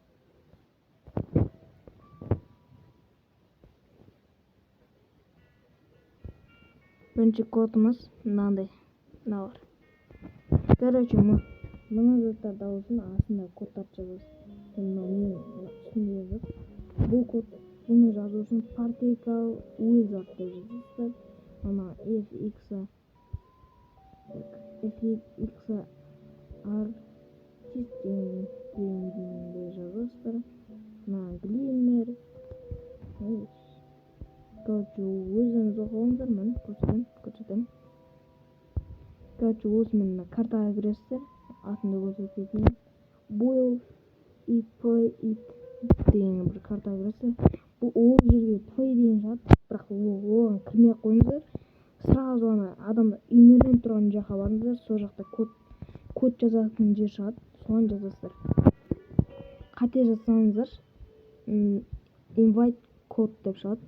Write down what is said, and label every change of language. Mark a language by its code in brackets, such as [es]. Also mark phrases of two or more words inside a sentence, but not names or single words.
[kk] Бірінші кодымыз мынандай. Мыналар. Короче, мына заттарды алу үшін астында кодтарды жазасыз. Мен үстінде жазып. Бұл код, бұны жазу үшін [en] particle with [kk] затты жазасыздар. Ана [en] fx artist [kk] дегенде жазасыздар. Мына glimmer. Короче, өзіңіз оқыңыздар, мен көрсетемін. Короче, осымен картаға кіресіздер. Атында көрсететін [en] boil it, play it [kk] деген бір картаға кіресіздер. Бұл ол жерге play деген шығады, бірақ оған кірмей қойыңыздар. Сразу адамдар үйреніп тұрған жаққа барыңыздар. Сол жақта код жазатын жер шығады, соған жазасыздар. Қате жазсаңыздар [en] invite code [kk] деп шығады.